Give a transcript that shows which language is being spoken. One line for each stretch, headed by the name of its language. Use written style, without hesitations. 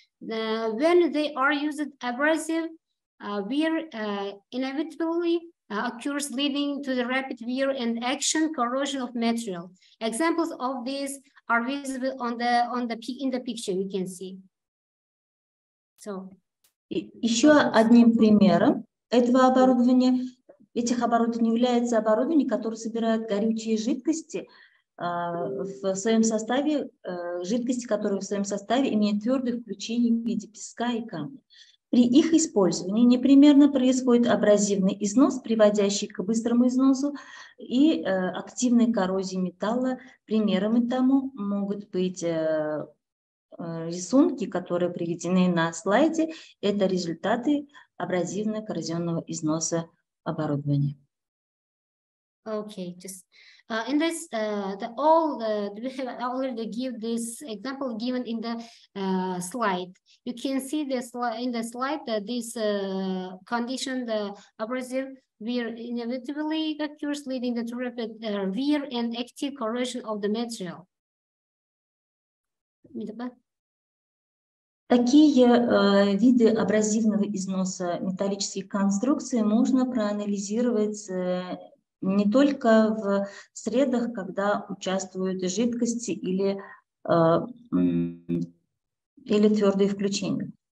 English: When they are used abrasive, wear inevitably occurs, leading to the rapid wear and action corrosion of material. Examples of these are visible in the picture you can see. So,
Russian: еще одним примером этого оборудования, этих оборудований является оборудование, которое собирает горючие жидкости в своем составе, жидкости, которые в своем составе имеют твердые включения в виде песка и камня. При их использовании непременно происходит абразивный износ, приводящий к быстрому износу и активной коррозии металла. Примерами тому могут быть рисунки, которые приведены на слайде. Это результаты абразивно-коррозионного износа оборудования.
English: Okay, just in this, we have already give this example given in the slide. You can see this in the slide that this condition, the abrasive wear inevitably occurs, leading to rapid wear and active corrosion of the material.
Russian: Такие виды абразивного износа металлических конструкций можно проанализировать не только в средах, когда участвуют жидкости или твердые включения.